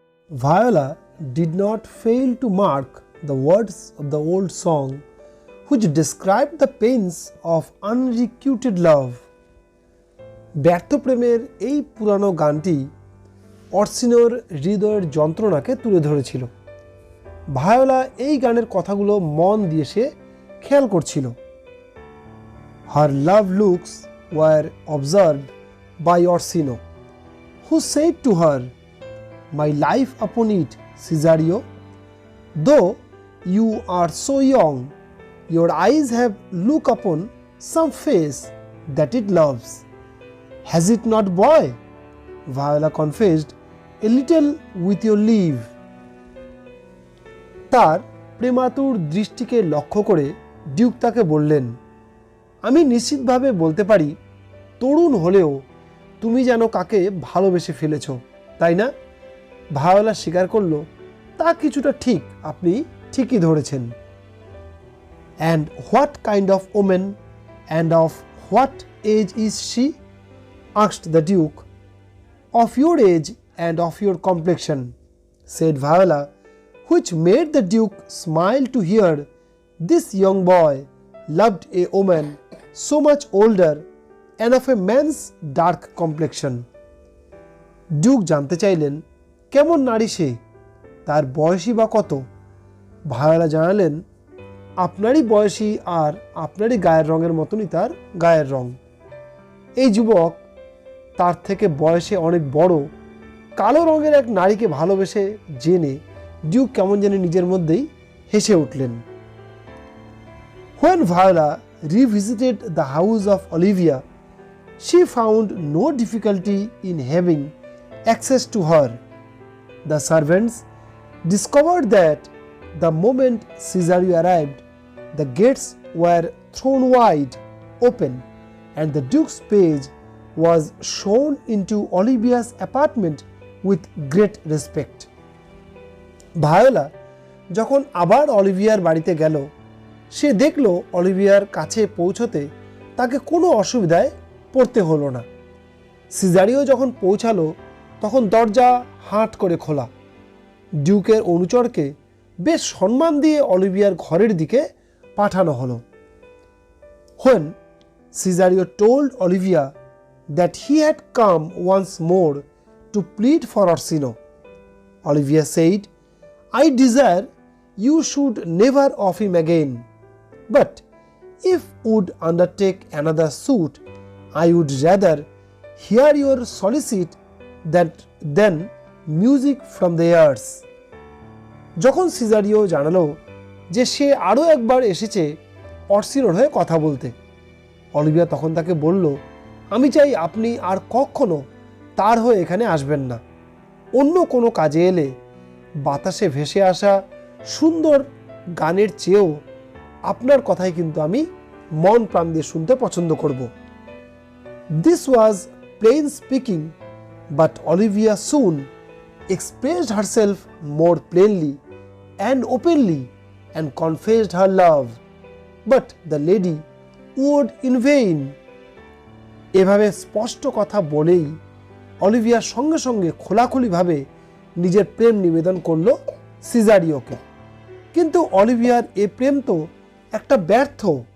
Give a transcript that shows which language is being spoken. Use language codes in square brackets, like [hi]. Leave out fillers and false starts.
[en] Viola did not fail to mark the words of the old song which described the pains of unrequited love. [bn] ব্যর্থ প্রেমের এই পুরানো গানটি অর্সিনোর হৃদয়ের যন্ত্রণাকে তুলে ধরেছিল। ভায়োলা এই গানের কথাগুলো মন দিয়ে সে খেয়াল করছিল। [en] Her love looks were observed by Orsino, who said to her, "My life upon it, Cesario. Though you are so young, your eyes have looked upon some face that it loves. Has it not, boy?" Viola confessed, "A little with your leave." [bn] তার প্রেমাতুর দৃষ্টিকে লক্ষ্য করে Duke তাকে বললেন, আমি নিশ্চিতভাবে বলতে পারি তরুণ হলেও তুমি যেন কাকে ভালোবেসে ফেলেছ, তাই না? ভায়োলা স্বীকার করল, তা কিছুটা ঠিক, আপনি ঠিকই ধরেছেন। [en] And what kind of woman and of what age is she? asked the Duke. Of your age and of your complexion, said Viola, which made the Duke smile to hear this young boy loved a woman so much older and of a man's dark complexion. [bn] Duke জানতে চাইলেন কেমন নারী সে, তার বয়সী বা কত? Viola জানালেন, আপনারই বয়সী আর আপনারই গায়ের রঙের মতনই তার গায়ের রং। এই যুবক তার থেকে বয়সে অনেক বড় কালো রঙের এক নারীকে ভালোবেসে জেনে ডিউক কেমন জানি নিজের মধ্যেই হেসে উঠলেন। [en] When Viola revisited the house of Olivia, she found no difficulty in having access to her. The servants discovered that the moment Cesario arrived, the gates were thrown wide open and the Duke's page was shown into Olivia's apartment with great respect. [bn] Viola যখন আবার Olivier বাড়িতে গেল, সে দেখল Olivier কাছে পৌঁছতে তাকে কোনো অসুবিধায় পড়তে হলো না। সিজারিও যখন পৌঁছালো তখন দরজা হাট করে খোলা। ডিউকের অনুচরকে বেশ সম্মান দিয়ে অলিভিয়ার ঘরের দিকে পাঠানো হলো। [en] When Cesario told Olivia that he had come once more to plead for Orsino, Olivia said, "I desire you should never off him again, but if would undertake another suit, I would rather hear your solicit than music from the ears." [bn] যখন সিজারিও জানালো যে সে আরও একবার এসেছে অর্সিনোর হয়ে কথা বলতে, Olivia তখন তাকে বলল, আমি চাই আপনি আর কখনো তার হয়ে এখানে আসবেন না। অন্য কোনো কাজে এলে বাতাসে ভেসে আসা সুন্দর গানের চেয়েও আপনার কথাই কিন্তু আমি মন প্রাণ দিয়ে শুনতে পছন্দ করব। [en] This was plain speaking, but Olivia soon expressed herself more plainly and openly and confessed her love, but the lady would in vain. [bn] এভাবে স্পষ্ট কথা বলেই অলিভিয়া সঙ্গে সঙ্গে খোলাখুলিভাবে নিজের প্রেম নিবেদন করল সিজারিওকে। কিন্তু অলিভিয়ার এ প্রেম তো একটা ব্যর্থ।